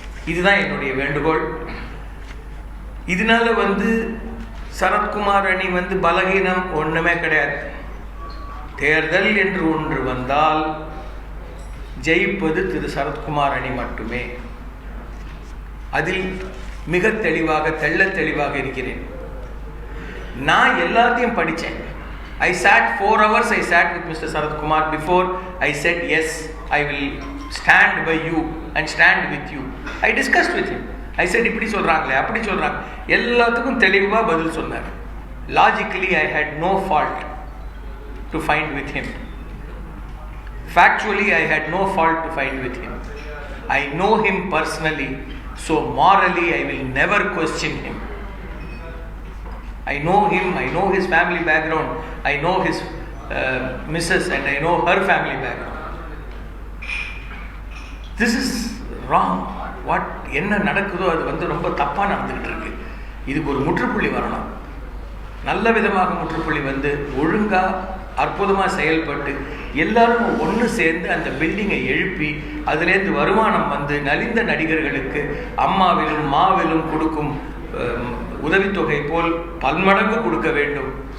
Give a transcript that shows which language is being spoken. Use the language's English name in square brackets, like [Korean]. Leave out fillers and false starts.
[Tamil] இதுதான் என்னுடைய வேண்டுகோள். இதனால சரத்குமார் அணி பலகீனம் ஒண்ணுமே கிடையாது. தேர்தல் என்று ஒன்று வந்தால் ஜெயிப்பது திரு சரத்குமார் அணி மட்டுமே. அதில் மிக தெளிவாக, தெள்ள தெளிவாக இருக்கிறேன். நான் எல்லாத்தையும் படித்தேன். [English] I sat 4 hours. I sat with Mr. Sarath Kumar before I said yes, I will stand by you and stand with you. I discussed with him. I said [Tamil] இப்படி சொல்றாங்களே, அப்படி சொல்றாங்க, எல்லாத்துக்கும் தெளிவா பதில் சொன்னார். [English] Logically I had no fault to find with him. Factually I had no fault to find with him. I know him personally, so morally I will never question him. I know him, I know his family background, I know his missus and I know her family background. This is wrong. [Tamil] What என்ன நடக்குதோ அது ரொம்ப தப்பா நடந்துகிட்டு இருக்கு. இதுக்கு ஒரு முற்றுப்புள்ளி வரணும். நல்ல விதமாக முற்றுப்புள்ளி ஒழுங்கா அற்புதமாக செயல்பட்டு எல்லாரும் ஒன்று சேர்ந்து அந்த பில்டிங்கை எழுப்பி அதுலேருந்து வருமானம் நலிந்த நடிகர்களுக்கு அம்மாவிலும் மாவிலும் கொடுக்கும் உதவித்தொகை போல் பன்மடங்கு கொடுக்க வேண்டும்.